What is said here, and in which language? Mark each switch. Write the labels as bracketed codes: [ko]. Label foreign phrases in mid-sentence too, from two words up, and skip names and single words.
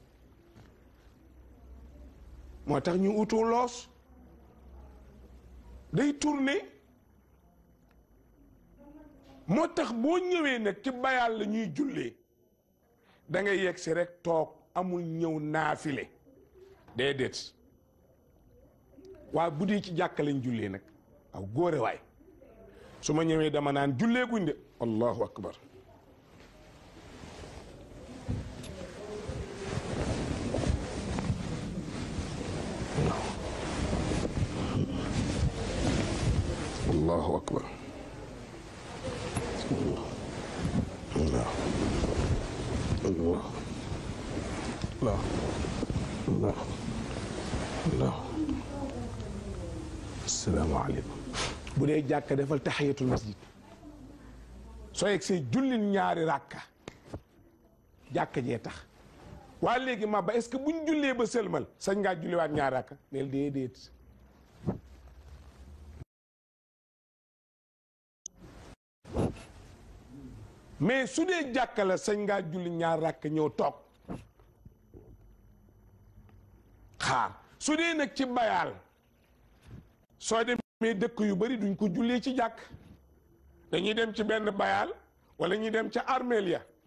[wo] moo tax ñu utu loos day tourner moo tax boo ñëwee nag ci bayal la ñuy jullee da ngay yegg si rek toog amul ñëw naafile déedéet waaye bu dee ci jàkka lañ jullee nag aw góore waay su ma ñëwee dama naan jullee guñ de [ar] الله أكبر الله أكبر الله الله الله الله الله السلام عليكم [wo] bu dee jàkka defal [ar] تحية المسجد [wo] soo yegg see jullil ñaari ràkka jàkka jee tax waa léegi ma ba [fr] est-ce que [wo] buñ jullee ba sëlmal sañ ngaa julliwaat ñaari ràkka neel déedéet mais su dee jàkka la sañ ngaa julli ñaar ràkk ñëw toog xaar su dee nag ci bayaal soo demee dëkk yu bari duñ ko jullee ci jàkk dañuy dem ci benn bayaal wala ñuy dem ca armeel ya